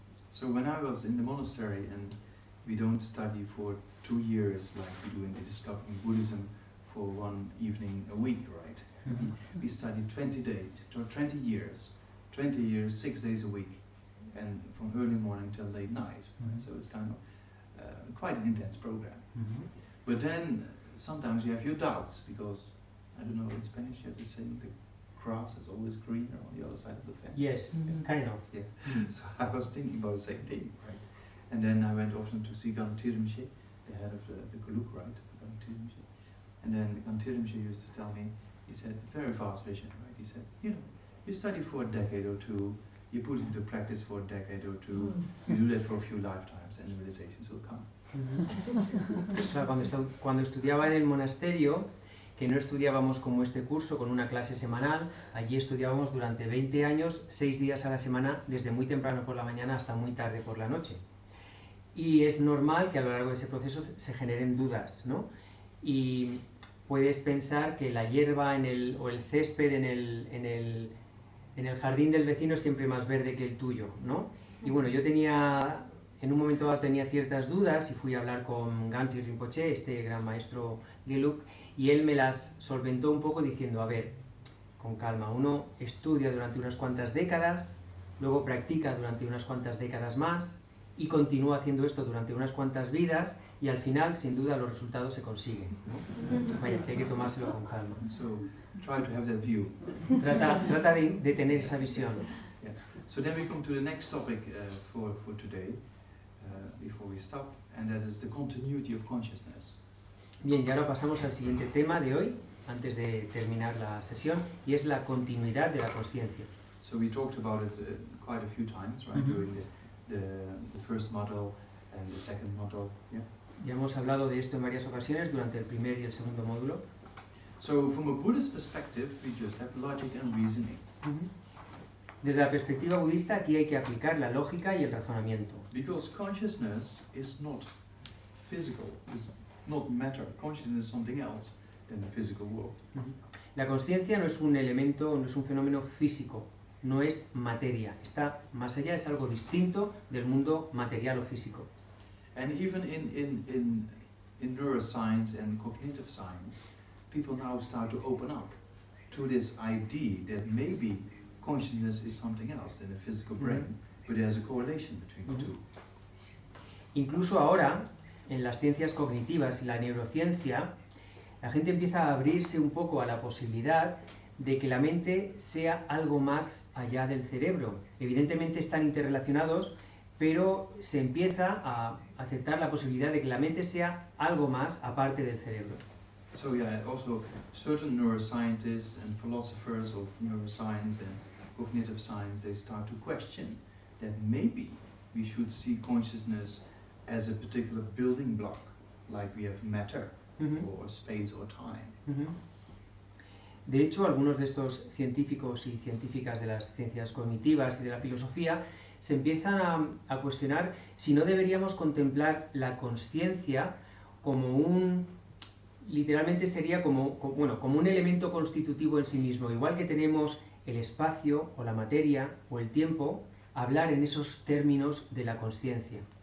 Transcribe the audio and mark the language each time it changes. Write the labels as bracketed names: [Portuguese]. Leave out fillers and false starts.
[English] So when I was in the monastery, and we don't study for 2 years like we do in the Discovering Buddhism for 1 evening a week, right? We study 20 days, 20 years, 6 days a week, and from early morning till late night. Right? So it's kind of quite an intense program. But then sometimes you have your doubts, because I don't know, in Spanish you have to say the grass is always greener on the other side of the fence. Yes, kind of. Yeah. So I was thinking about the same thing, right? And then I went often to see Gantir Rinpoche, the head of the Kuluk, right? Gantir Rinpoche. And then Gantir Rinpoche used to tell me, he said, very vast vision, right? He said, you know, you study for a decade or two, you put it into practice for a decade or two, you do that for a few lifetimes, and the realizations will come. [Spanish] Claro, cuando estudiaba en el monasterio, que no estudiábamos como este curso con una clase semanal, allí estudiábamos durante 20 años, 6 días a la semana, desde muy temprano por la mañana hasta muy tarde por la noche. Y es normal que a lo largo de ese proceso se generen dudas, ¿no? Y puedes pensar que la hierba o el césped en el jardín del vecino es siempre más verde que el tuyo, ¿no? Y bueno, yo en un momento dado tenía ciertas dudas y fui a hablar con Gantir Rinpoche, este gran maestro Gelug, y él me las solventó un poco diciendo, a ver, con calma, uno estudia durante unas cuantas décadas, luego practica durante unas cuantas décadas más, y continúa haciendo esto durante unas cuantas vidas, y al final, sin duda, los resultados se consiguen, ¿no? Vaya, que hay que tomárselo con calma. [English] So, try to have that view. [Spanish] Trata de tener esa visión. [English] Yeah. So then we come to the next topic for today, before we stop, and that is the continuity of consciousness. [Spanish] Bien, y ahora pasamos al siguiente tema de hoy, antes de terminar la sesión, y es la continuidad de la conciencia. [English] So we talked about it quite a few times, right? During the first model, And the second model, yeah. [Spanish] Ya hemos hablado de esto en varias ocasiones durante el primer y el segundo módulo. [English] So from a Buddhist perspective, we just have logic and reasoning. [Spanish] Desde la perspectiva budista, aquí hay que aplicar la lógica y el razonamiento. [English] Because consciousness is not physical, is not matter. Consciousness is something else than the physical world. [Spanish] La consciencia no es un elemento, no es un fenómeno físico, no es materia. Está más allá, es algo distinto del mundo material o físico. [English] And even in neuroscience and cognitive science, people now start to open up to this idea that maybe consciousness is something else than the physical brain, but there's a correlation between the two. [Spanish] Incluso ahora, en las ciencias cognitivas y la neurociencia, la gente empieza a abrirse un poco a la posibilidad de que la mente sea algo más allá del cerebro. Evidentemente están interrelacionados, pero se empieza a aceptar la posibilidad de que la mente sea algo más aparte del cerebro. [English] So yeah, also certain neuroscientists and philosophers of neuroscience and cognitive science, they start to question that maybe we should see consciousness as a particular building block, like we have matter or space or time. [Spanish] De hecho, algunos de estos científicos y científicas de las ciencias cognitivas y de la filosofía se empiezan a cuestionar si no deberíamos contemplar la consciencia como un, literalmente sería como un elemento constitutivo en sí mismo, igual que tenemos el espacio o la materia o el tiempo, hablar en esos términos de la consciencia.